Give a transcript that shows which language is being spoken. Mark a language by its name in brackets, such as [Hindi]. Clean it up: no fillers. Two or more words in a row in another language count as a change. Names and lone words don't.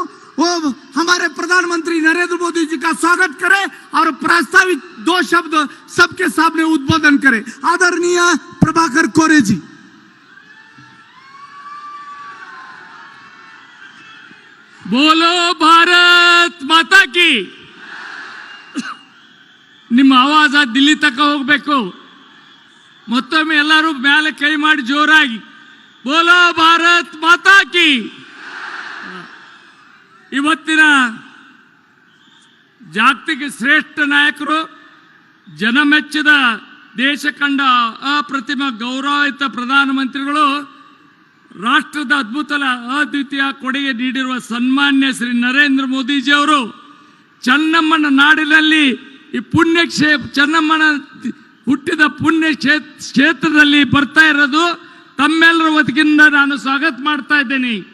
[Hindi] वो हमारे प्रधानमंत्री नरेंद्र मोदी जी का स्वागत करें और प्रस्तावित 2 शब्द सबके सामने उद्बोधन करें। आदरणीय प्रभाकर कोरे जी। बोलो भारत माता की। [Kannada] ನಿಮ್ಮ ಆವಾಜ ದಿಲ್ಲಿ ತನಕ ಹೋಗಬೇಕು। ಮತ್ತೊಮ್ಮೆ ಎಲ್ಲರೂ ಮೇಲೆ ಕೈ ಮಾಡಿ ಜೋರಾಗಿ [Hindi] बोलो भारत माता की। [Kannada] ಇವತ್ತಿನ ಜಾಗತಿಕ ಶ್ರೇಷ್ಠ ನಾಯಕರು, ಜನಮೆಚ್ಚಿದ ದೇಶ ಕಂಡ ಅಪ್ರತಿಮ ಗೌರವಿತ ಪ್ರಧಾನಮಂತ್ರಿಗಳು, ರಾಷ್ಟ್ರದ ಅದ್ವಿತೀಯ ಕೊಡುಗೆ ನೀಡಿರುವ ಸನ್ಮಾನ್ಯ ಶ್ರೀ ನರೇಂದ್ರ ಮೋದಿಜಿ ಅವರು ಚೆನ್ನಮ್ಮನ ನಾಡಿನಲ್ಲಿ ಈ ಚೆನ್ನಮ್ಮನ ಹುಟ್ಟಿದ ಪುಣ್ಯ ಕ್ಷೇತ್ರದಲ್ಲಿ ಬರ್ತಾ ಇರೋದು ತಮ್ಮೆಲ್ಲರ ವತಿಯಿಂದ ನಾನು ಸ್ವಾಗತ ಮಾಡ್ತಾ ಇದ್ದೇನೆ।